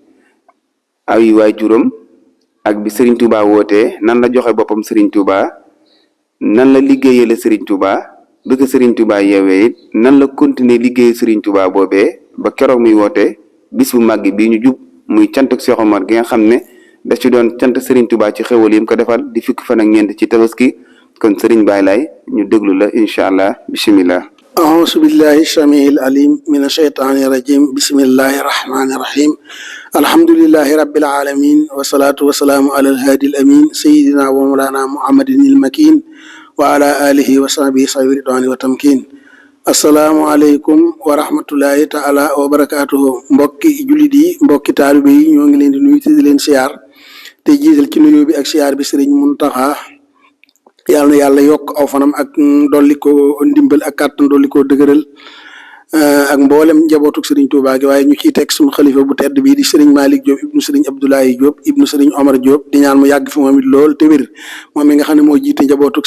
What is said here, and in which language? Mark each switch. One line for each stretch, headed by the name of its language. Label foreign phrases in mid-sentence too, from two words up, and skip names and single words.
Wolof: ay waajuram ak bi Serigne Touba wootee nan la joxe boppam Serigne Touba nan la liggéeyale Serigne Touba bi ko Serigne Touba yeewee it nan la continuer liggéey Serigne Touba boobee ba keroog muy woote bis bu màgg bii ñu jub muy cantuk Cheikh Omar gi nga xam ne da ci doon cant Serigne Touba ci xewal yim ko defal di fukki fan ak ñeent ci tabaski kon Serigne Baye Laye ñu déglu la
Arabic: إن شاء الله
Wolof: bismillah.
Arabic: أعوذ بالله السميع العليم من الشيطان الرجيم بسم الله الرحمن الرحيم الحمد لله رب العالمين والصلاة والسلام على الهادي الأمين سيدنا ومولانا محمد المكين وعلى آله وصحبه صابر الرضوان والتمكين السلام عليكم ورحمة الله تعالى وبركاته
Wolof: mbokki jullit yi mbokki taalibe yi ñoo ngi leen di nuyu te di leen siyaar te jiital ci nuyoo bi ak siyaar bi Serigne Muntaxa yàlla na yàlla yokk aw fanam ak dolli ko ndimbal ak kàttan dolli ko dëgëral ak mboolem njabootuk Serigne Touba gi waaye ñu ciy teg suñu xalifa bu tedd bii di Serigne Malick Diop ibnu Serigne Abdoulaye Diop ibnu Serigne Omar Diop di ñaan mu yàgg fi moom it lool te wér moom mi nga xam ne moo jiite njabootuk